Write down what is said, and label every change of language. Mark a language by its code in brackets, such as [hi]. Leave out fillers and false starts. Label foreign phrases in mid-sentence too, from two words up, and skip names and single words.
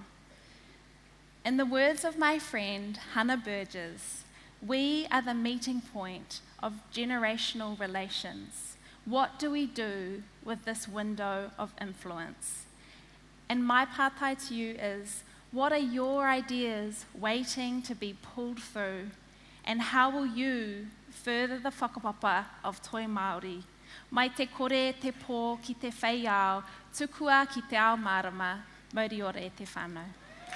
[en] In the words of my friend Hannah Burgess, we are the meeting point of generational relations. What do we do with this window of influence? And my pātai to you is, what are your ideas waiting to be pulled through? And how will you further the whakapapa of Toi Māori? [mi] Mai te kore te pō ki te whaiao, tukua ki te ao marama, mauri ora e te whānau.